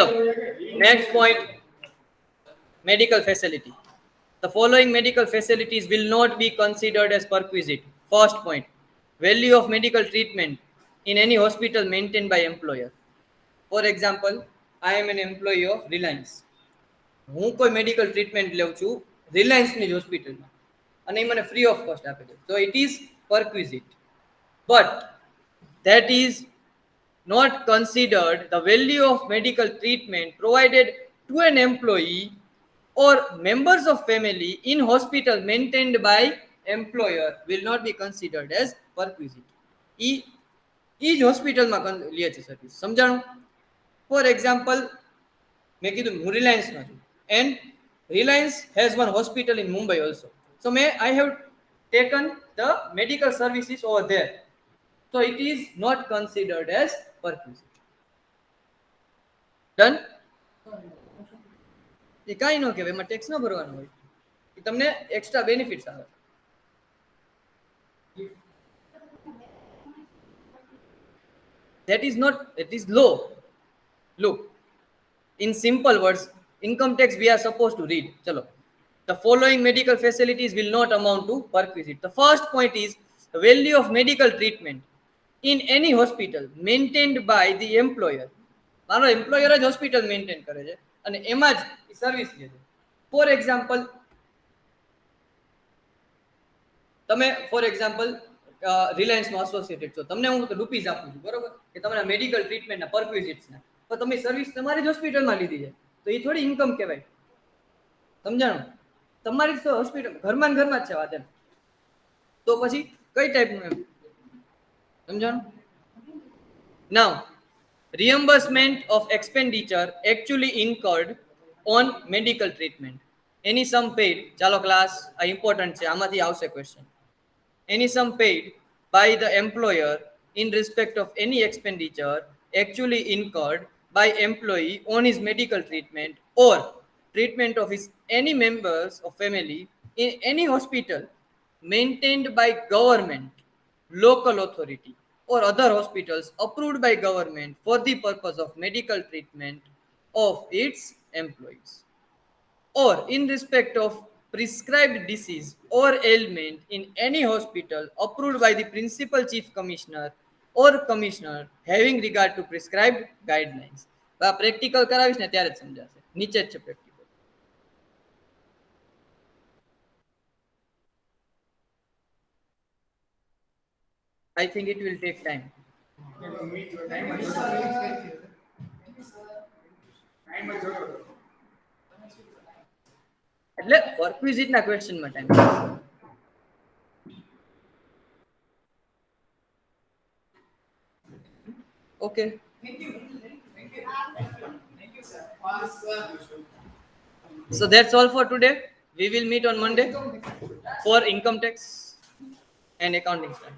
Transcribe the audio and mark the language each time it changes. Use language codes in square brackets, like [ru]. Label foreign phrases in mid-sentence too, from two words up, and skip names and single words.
[en] Next point, medical facility. The following medical facilities will not be considered as perquisite. First point, value of medical treatment in any hospital maintained by employer. For example, I am an employee of Reliance. [gu] હું કોઈ [en] medical treatment [gu] લઉં છું રિલાયન્સની જ હોસ્પિટલમાં અને એ મને [en] free of cost [gu] આપે છે તો [en] it is perquisite but that is not considered the value of medical treatment provided to an employee or members of family in hospital maintained by employer will not be considered as perquisite. [gu] એ જ હોસ્પિટલમાં લે છે સર્વિસ સમજાણું. [en] for example [gu] મેં કીધું હું રિલાયન્સમાં છું [en] and Reliance has one hospital in Mumbai also. So I have taken the medical services over there. So it is not considered as perquisite. Done? [gu] એ કાંઈ ન કહેવાય એમાં ટેક્સ ન ભરવાનો હોય એ તમને [en] extra benefits [gu] આવે. [en] That is not, it is low. Look, in simple words, income tax we are supposed to read. Chalo. The following medical facilities will not amount to perquisite. The first point is the value of medical treatment in any hospital maintained by the employer. [gu] મારો એમ્પ્લોયર જ હોસ્પિટલ મેન્ટેન કરે છે અને એમાં જ સર્વિસ લે છે. [en] for example [gu] તમે [en] for example [gu] રિલાયન્સમાં એસોસિએટેડ છો તમને હું રૂપીઝ આપું છું બરોબર કે તમારા મેડિકલ ટ્રીટમેન્ટના પરક્વિઝિટ્સના તો તમે સર્વિસ તમારી જ હોસ્પિટલમાં લીધી છે તો એ થોડી ઇન્કમ કહેવાય સમજાણું તમારી જ હોસ્પિટલ ઘરમાં જ છે વાત એમ તો પછી કઈ ટાઈપનું એમ સમજાણું. [en] નાઉ reimbursement of expenditure actually incurred on medical treatment. Any sum paid, chalo class, [gu] important છે આમાંથી આવશે [en] question. Any sum paid by the employer in respect of any expenditure actually incurred by employee on his medical treatment or treatment of his any members of family in any hospital maintained by government, local authority or other hospitals approved by government for the purpose of medical treatment of its employees, or in respect of prescribed disease or ailment in any hospital approved by the principal chief commissioner or commissioner having regard to prescribed guidelines. [gu] પ્રેક્ટિકલ કરાવીશ ને ત્યારે જ સમજાશે. નીચે જ છે પ્રેક્ટિકલ. [en] I think it will take time. [gu] એટલે પરક્વિઝિટના ક્વેશ્ચનમાં ટાઈમ. [en] Okay. So that's all for today. We will meet on Monday for income tax and accounting standard.